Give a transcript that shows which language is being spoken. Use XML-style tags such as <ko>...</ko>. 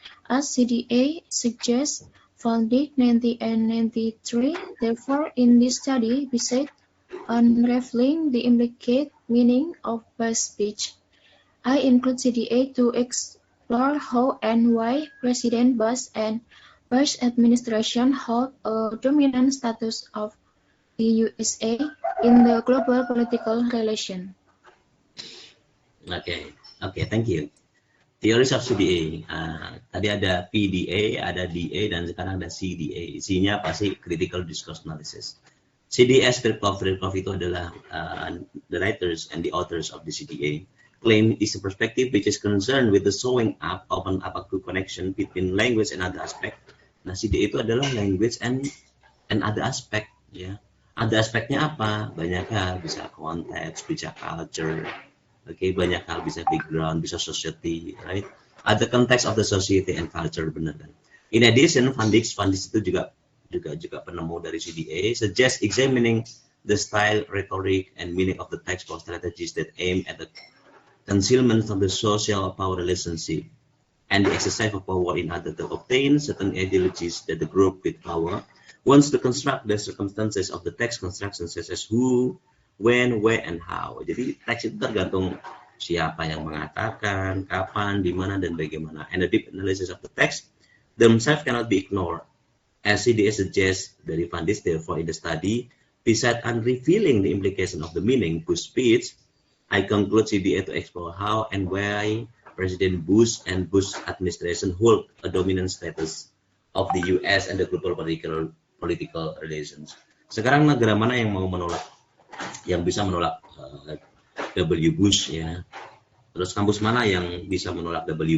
<en>As CDA suggests, Van Dijk 1993, therefore, in this study, besides unraveling the implicit meaning of base speech, I include CDA to explore how and why President Bush and Bush administration hold a dominant status of the USA in the global political relation. Okay, thank you. Theories of CDA.</en> <id>Tadi ada PDA, ada DA, dan sekarang ada CDA. Isinya pasti</id> <en>Critical Discourse Analysis. CDS Kirchhoff</en> <id>itu adalah</id> <en>the writers and the authors of the CDA. Claim is a perspective which is concerned with the showing up of an opaque connection between language and other aspect.</en> <id>Nah, CDA itu adalah</id> <en>language and other aspect,</en> <id>ya. Ada aspeknya apa? Banyak hal, bisa konteks, bisa culture, okay, banyak hal, bisa background, bisa society, right? Ada</id> <en>context of the society and culture,</en> <id>benar kan?</id> <en>In addition, Van Dijk</en> <id>itu juga penemu dari</id> <en>CDA, suggest examining the style, rhetoric, and meaning of the text for strategies that aim at the concealment of the social power relationship and the exercise of power in order to obtain certain ideologies that the group with power wants to construct the circumstances of the text construction, such as who, when, where, and how.</en> <id>Jadi teks itu tergantung siapa yang mengatakan, kapan, di mana, dan bagaimana.</id> <en>And the deep analysis of the text themselves cannot be ignored. As CDA suggests dari Van Dijk, therefore, in the study, besides unrevealing the implication of the meaning Bush speech, I conclude CDA to explore how and why President Bush and Bush administration hold a dominant status of the US and the global political relations.</en> <id>Sekarang negara mana yang bisa menolak W. Bush, ya? Terus kampus mana yang bisa menolak W.</id>